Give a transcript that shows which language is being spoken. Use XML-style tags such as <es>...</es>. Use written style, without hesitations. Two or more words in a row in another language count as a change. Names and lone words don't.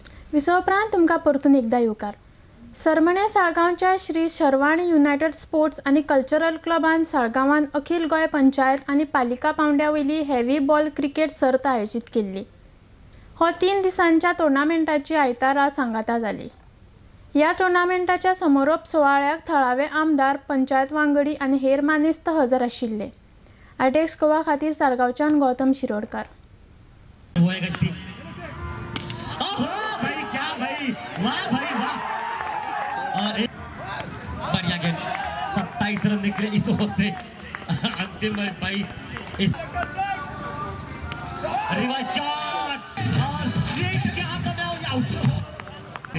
<kok>विसोपरांत तुमकां परतून एकदा येवकार. सरमणे साळगांवच्या श्री शर्वाणी युनायटेड स्पोर्ट्स आनी कल्चरल क्लबान साळगांवान अखिल गोंय पंचायत आनी पालिका पावंड्या वयली</kok> <en>heavy ball cricket</en> <kok>सर्त आयोजीत केल्ली. हो 3 दिसांच्या टोर्नामेंटाची आयतारा सांगाता जाली. ह्या टोर्नामेंटाच्या समारोप सुवाळ्याक थळावे आमदार, पंचायत वांगडी आनी हेर मानेस्त हजर आशिल्ले. आयटेक्स गोवा खातीर साळगांवच्यान गौतम शिरोडकार.</kok> <hi>बढ़िया गेम, 27 रन निकले इस ओवर से. अंतिम भाई इस</hi> <en>reverse shot</en> <hi>और स्ट्रेट के हाथों में आउट.</hi>